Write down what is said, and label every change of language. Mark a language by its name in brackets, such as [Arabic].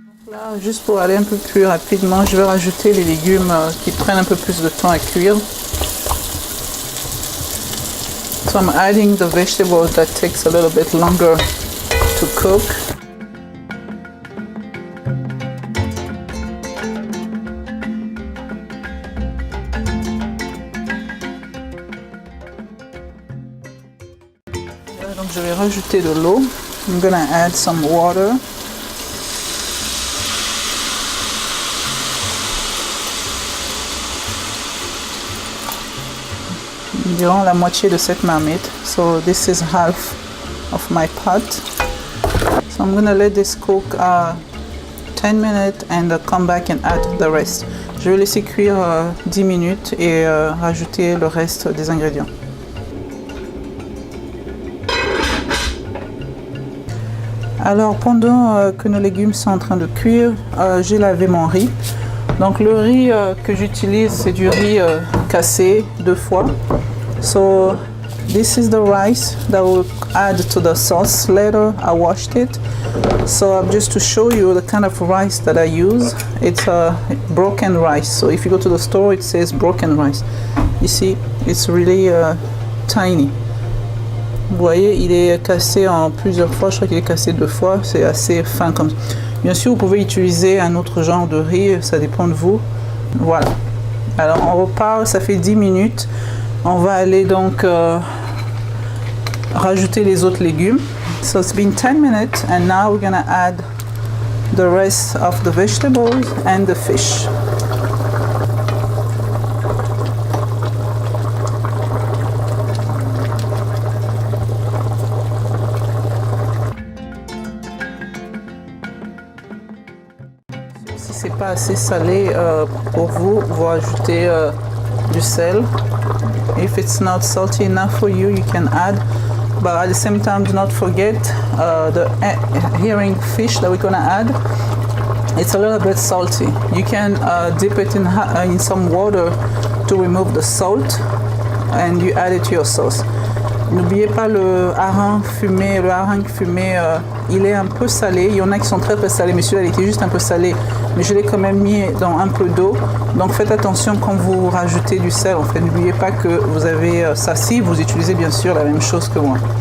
[French] Là, juste pour aller un peu plus rapidement, je vais rajouter les légumes qui prennent un peu plus de temps à cuire. [English] So I'm adding the vegetables that takes a little bit longer to cook. [French] Donc je vais rajouter de l'eau. [English] I'm gonna add some water. [French] Environ la moitié de cette marmite. [English] So this is half of my pot. So I'm gonna let this cook 10 minutes and come back and add the rest. [French] Je vais laisser cuire 10 minutes et rajouter le reste des ingrédients. Alors pendant que nos légumes sont en train de cuire, j'ai lavé mon riz. Donc le riz que j'utilise, c'est du riz cassé 2 fois. [English] So this is the rice that we'll add to the sauce. Later I washed it. So just to show you the kind of rice that I use, it's a broken rice. So if you go to the store, it says broken rice. You see, it's really tiny. [French] Vous voyez, il est cassé en plusieurs fois. Je crois qu'il est cassé 2 fois. C'est assez fin comme ça. Bien sûr, vous pouvez utiliser un autre genre de riz. Ça dépend de vous. Voilà. Alors on repart. Ça fait 10 minutes. On va aller donc rajouter les autres légumes. [English] So it's been 10 minutes and now we're gonna add the rest of the vegetables and the fish. [French] Si c'est pas assez salé pour vous, vous rajoutez du sel. [English] If it's not salty enough for you, you can add. But at the same time, do not forget the herring fish that we're gonna add. It's a little bit salty. You can dip it in some water to remove the salt, and you add it to your sauce. [French] N'oubliez pas le hareng fumé. Le hareng fumé, il est un peu salé. Il y en a qui sont très très salés, mais celui-là il était juste un peu salé. Mais je l'ai quand même mis dans un peu d'eau. Donc faites attention quand vous rajoutez du sel. En fait, n'oubliez pas que vous avez ça si vous utilisez bien sûr la même chose que moi.